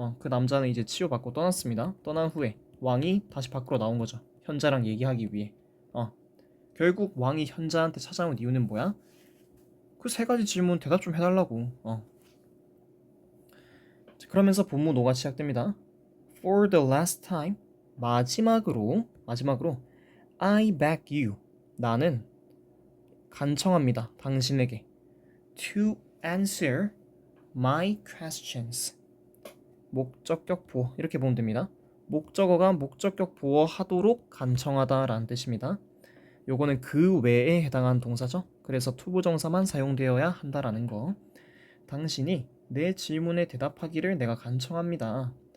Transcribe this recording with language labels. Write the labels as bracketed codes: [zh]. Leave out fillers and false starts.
[ko] 그 남자는 이제 치유받고 떠났습니다. 떠난 후에 왕이 다시 밖으로 나온 거죠. 현자랑 얘기하기 위해. 결국 왕이 현자한테 찾아온 이유는 뭐야? 그 세 가지 질문 대답 좀 해달라고. 그러면서 본문 5가 시작됩니다. [en] For the last time, [ko] 마지막으로 [en] I beg you, [ko] 나는 간청합니다. 당신에게 [en] to answer my questions. [ko] 목적격 보어 이렇게 보면 됩니다. 목적어가 목적격 보어하도록 간청하다라는 뜻입니다. 요거는 그 외에 해당하는 동사죠. 그래서 투부정사만 사용되어야 한다라는 거. 당신이 내 질문에 대답하기를 내가 간청합니다.